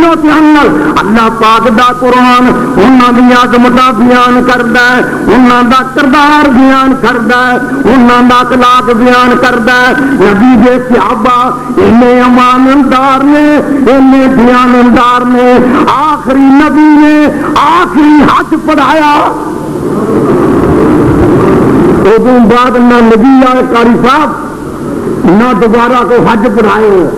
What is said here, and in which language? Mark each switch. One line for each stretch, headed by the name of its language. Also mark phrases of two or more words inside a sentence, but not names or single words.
Punjabi: و دھیان نال اللہ پاک دا قرآن انہاں دی عظمتاں بیان کردا ہے انہاں دا کردار بیان کردا ہے انہاں دا اخلاق بیان کردا ہے. نبی دے صحابہ انہیں امانتدار نے انہیں دیانتدار نے. آخری نبی نے آخری حج پڑھایا ادوں بعد نہ نبی آئے قاری صاحب نہ دوبارہ کو حج پڑھائے.